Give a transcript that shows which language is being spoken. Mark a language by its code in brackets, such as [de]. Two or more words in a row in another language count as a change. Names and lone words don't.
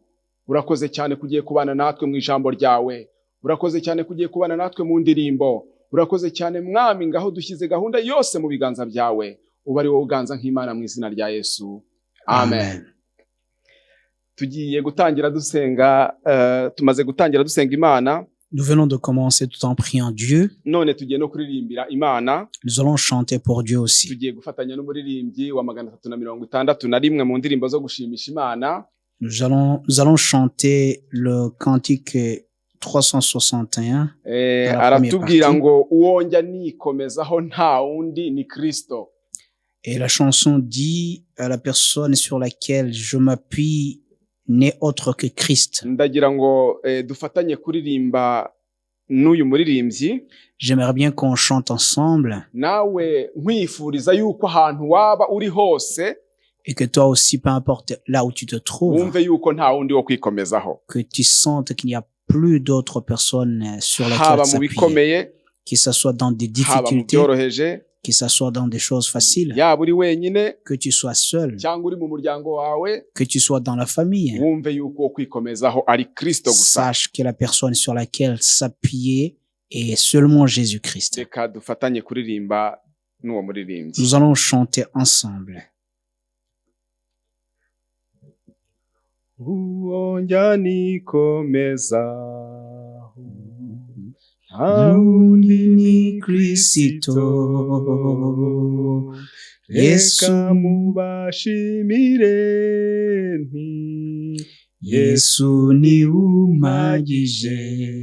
[rw] Urakoze cyane kugiye kubana natwe mu ijambo ryawe, urakoze cyane kugiye kubana natwe mu ndirimbo, urakoze cyane Mwami, ngaho dushyize gahunda yose mu biganza byawe, uba ari wowe uganza nk'Imana mu izina rya Yesu. Amen. Tugiye gutangira dusenga, tumaze gutangira dusenga Imana. [fr] Nous venons de commencer tout en priant Dieu. [rw] None tugiye no kuririmbira Imana. [fr] Nous allons chanter pour Dieu aussi. [rw] Tugiye gufatanya n'umuririmbyi wa 361 mu ndirimbo zo gushimisha Imana. [fr] Nous allons chanter le cantique 361. [rw] Aratubwira ngo uwonja nikomezaho nta wundi ni Kristo. [fr] Et la chanson dit à la personne sur laquelle je m'appuie n'est autre que Christ. [rw] Ndagira ngo dufatanye kuririmba n'uyu muririmbyi. [fr] J'aimerais bien qu'on chante ensemble. [rw] Nawe nkwifuriza yuko ahantu waba uri hose, [fr] et que toi aussi, peu importe là où tu te trouves, [rw] wumve yuko nta wundi wo kwikomezaho. [fr] Que tu sentes qu'il n'y a plus d'autres personnes sur lesquelles s'appuyer, que ce soit dans des difficultés, que ce soit dans des choses faciles, que tu sois seul, que tu sois dans la famille. Sache que la personne sur laquelle s'appuyer est seulement Jésus-Christ. Nous allons chanter ensemble. [rw] Uonja nikomezaho nta wundi ni Kristo. Reka mubashimire nti Yesu ni umpagije.